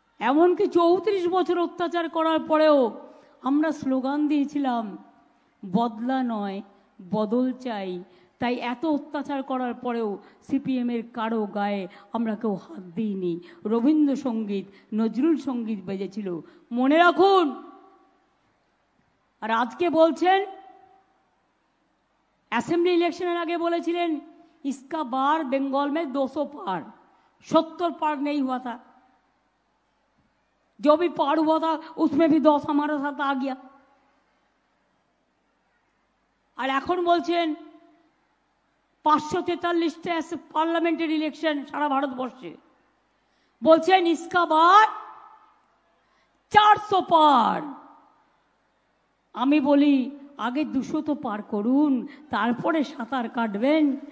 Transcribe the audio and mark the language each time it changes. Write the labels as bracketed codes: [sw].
[bn] এমনকি 34 বছর অত্যাচার করার পরেও আমরা স্লোগান দিয়েছিলাম বদলা নয় বদল চাই। তাই এত অত্যাচার করার পরেও সিপিএমের কারো গায়ে আমরা কেউ হাত দিইনি। রবীন্দ্রসঙ্গীত, নজরুল সঙ্গীত বেজেছিল, মনে রাখুন। আর আজকে বলছেন, অ্যাসেম্বলি ইলেকশনের আগে বলেছিলেন [hi] इसका बार बंगाल में 200 पार, 70 पार नहीं हुआ था। जो भी पार हुआ था उसमें भी 10 हमारे साथ आ गया। [bn] और এখন বলছেন 543টা পার্লামেন্টের ইলেকশন সারা ভারতবর্ষে, বলছেন [hi] इसका बार 400 पार। [bn] আমি বলি আগে 200 তো পার করুন, তারপরে সাঁতার কাটবেন।